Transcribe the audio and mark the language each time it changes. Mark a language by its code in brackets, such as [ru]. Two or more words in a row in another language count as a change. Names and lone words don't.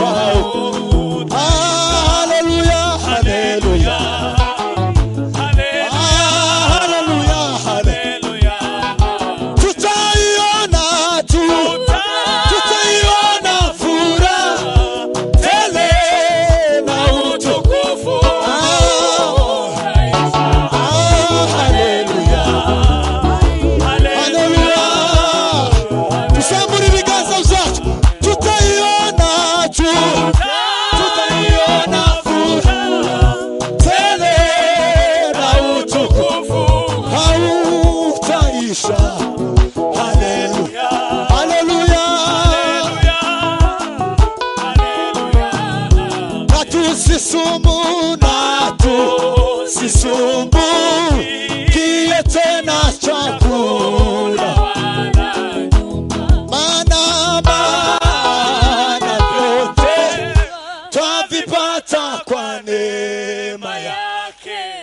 [sw] Haleluya, haleluya. Tutaiona furaha tele na utukufu. Haleluya, haleluya. [rn] Tusambure ibiganza byacu. [sw] Tutaiona furaha tele na utukufu hautaisha. Haleluya, haleluya. Natusisumbukie tena chakula, maana vyote twavipata kwa neema yake.